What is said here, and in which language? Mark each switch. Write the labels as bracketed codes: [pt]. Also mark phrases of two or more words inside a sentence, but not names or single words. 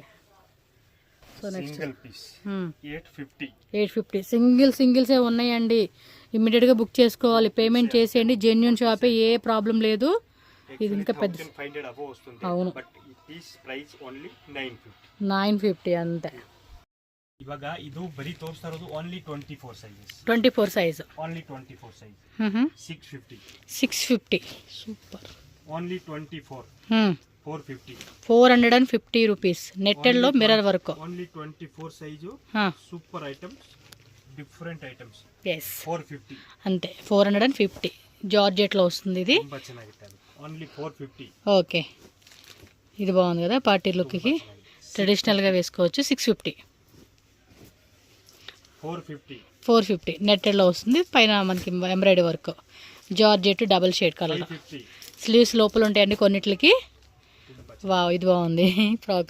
[en] so next single piece 850. [te] 850 సింగిల్సే ఉన్నాయండి. ఇమ్మీడియట్గా బుక్ చేసుకోవాలి, పేమెంట్ చేసేయండి. [en] genuine shop, [te] ఏ ప్రాబ్లం లేదు. ఇది ఇంకా పెద్ద 1500 అబవ్ వస్తుంది. అవును. [en] బట్ ఈ piece price only [te] 950 అంతే. [kn] ಇವಾಗ ಇದು ಬರಿ ತೋರಿಸ್ತಾ ಇರೋದು [en] only 24 sizes. [kn] 24 ಸೈಜ್. [en] only 24 size. 650. [kn] 650 ಸೂಪರ್. ಓನ್ಲಿ 24. 450. [te] 450 రూపీస్. నెట్టెడ్ లో [en] mirror work. only 24 size. super items, different items. [te] ఎస్. 450 అంతే. 450 జార్జెట్ లో వస్తుంది ఇది. [kn] ತುಂಬಾ ಚೆನ್ನಾಗಿರುತ್ತೆ. [te] ఓన్లీ 450. ఓకే. ఇది బాగుంది కదా, [en] party look [te] కి ట్రెడిషనల్ గా వేసుకోవచ్చు. 650. 450 నెట్టెడ్ లో వస్తుంది. పైన మనకి [en] embroidery work, georgette double shade colour. [te] స్లీవ్స్ లోపల ఉంటాయండి కొన్నిట్లకి. వావ్, ఇది బాగుంది ఫ్రాక్.